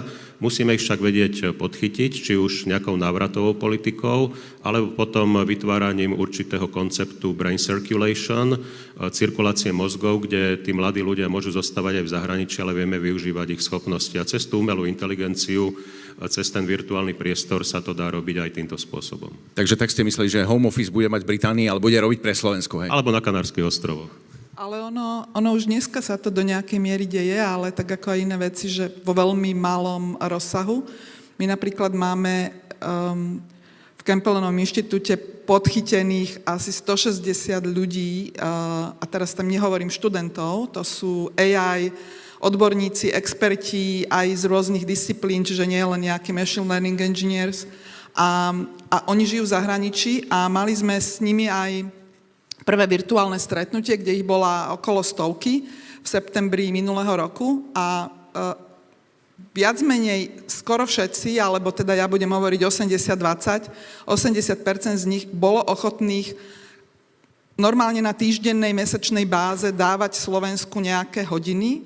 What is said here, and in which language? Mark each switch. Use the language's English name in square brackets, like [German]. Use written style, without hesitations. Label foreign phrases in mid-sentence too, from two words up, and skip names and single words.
[Slovak] Musíme ich však vedieť podchytiť, či už nejakou návratovou politikou, alebo potom vytváraním určitého konceptu [English] brain circulation, [Slovak] cirkulácie mozgov, kde tí mladí ľudia môžu zostávať aj v zahraničí, ale vieme využívať ich schopnosti. A cez tú umelú inteligenciu, cez ten virtuálny priestor sa to dá robiť aj týmto spôsobom. Takže tak ste mysleli, že [English] home office [Slovak] bude mať v Británii, ale bude robiť pre Slovensko, hej? Alebo na Kanárskych ostrovoch. Ale ono už dneska sa to do nejakej miery deje, ale tak ako aj iné veci, že vo veľmi malom rozsahu. My napríklad máme v Campbellovom inštitúte podchytených asi 160 ľudí, a teraz tam nehovorím študentov, to sú AI odborníci, experti aj z rôznych disciplín, čiže nie len nejakí [English] machine learning engineers. [Slovak] A oni žijú v zahraničí a mali sme s nimi aj prvé virtuálne stretnutie, kde ich bola okolo 100 v septembri minulého roku a viac menej skoro všetci, alebo teda ja budem hovoriť 80-20, 80% z nich bolo ochotných normálne na týždennej, mesačnej báze dávať Slovensku nejaké hodiny.